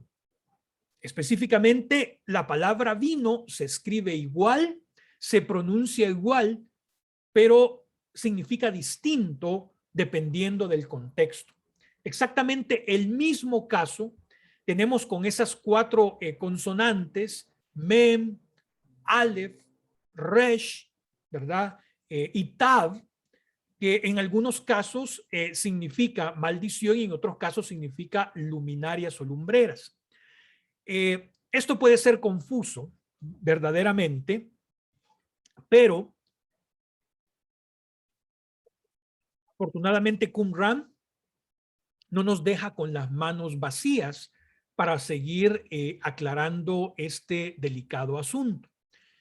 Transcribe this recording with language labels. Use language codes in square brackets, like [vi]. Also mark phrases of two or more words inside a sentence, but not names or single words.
[es] Específicamente, la palabra vino se escribe igual, se pronuncia igual, pero significa distinto dependiendo del contexto. Exactamente el mismo caso tenemos con esas 4 consonantes, [he] mem, aleph, resh, [es] ¿verdad? Y tav, que en algunos casos significa maldición y en otros casos significa luminarias o lumbreras. Esto puede ser confuso, verdaderamente, pero afortunadamente Qumran no nos deja con las manos vacías para seguir aclarando este delicado asunto.